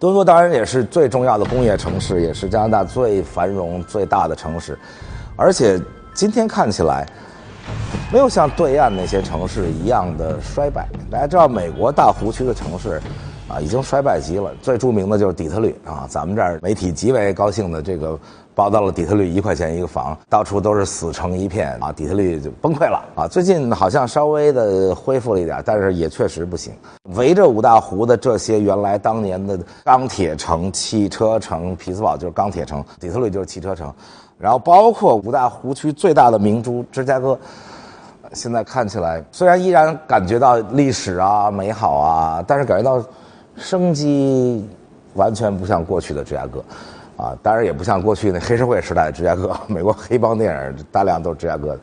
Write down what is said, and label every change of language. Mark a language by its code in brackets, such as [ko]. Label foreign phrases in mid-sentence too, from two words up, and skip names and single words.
[zh] 多倫多當然也是最重要的工業城市，也是加拿大最繁榮最大的城市，而且今天看起來沒有像對岸那些城市一樣的衰敗。大家知道美國大湖區的城市已經衰敗極了，最著名的就是底特律啊，咱們這兒媒體極為高興的這個報道了底特律1塊錢一個房，到處都是死成一片啊，底特律就崩潰了啊。最近好像稍微的恢復了一點，但是也確實不行。圍着五大湖的這些原來當年的鋼鐵城、汽車城，匹茲堡就是鋼鐵城，底特律就是汽車城，然後包括五大湖區最大的明珠芝加哥，現在看起來雖然依然感覺到歷史啊美好啊，但是感覺到生機完全不像過去的芝加哥啊，當然也不像過去那黑社會時代的芝加哥，美國黑幫電影大量都是芝加哥的。